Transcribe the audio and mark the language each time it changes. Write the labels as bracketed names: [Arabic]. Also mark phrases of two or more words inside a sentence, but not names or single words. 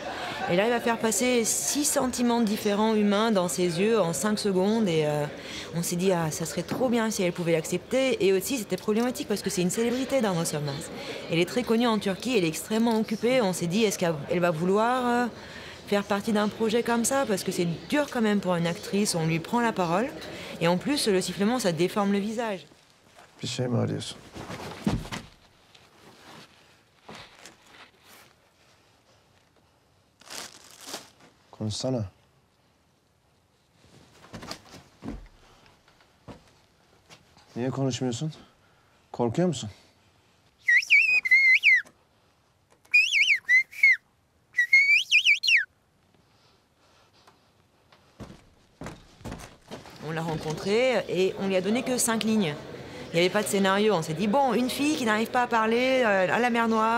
[French] Elle arrive à faire passer 6 sentiments différents humains dans ses yeux en 5 secondes, et on s'est dit, ah, ça serait trop bien si elle pouvait l'accepter. Et aussi, c'était problématique parce que c'est une célébrité, Darn Musselmas. Elle est très connue en Turquie, elle est extrêmement occupée. On s'est dit, est-ce qu'elle va vouloir faire partie d'un projet comme ça, parce que c'est dur quand même pour une actrice, on lui prend la parole, et en plus, le sifflement, ça déforme le visage. [Turkish] Bir şey mi arıyorsun? Konuşsana. Niye konuşmuyorsun? Korkuyor musun? [French] On l'a rencontrée et on lui a donné que 5 lignes. Il n'y avait pas de scénario. On s'est dit, bon, une fille qui n'arrive pas à parler à la mer Noire.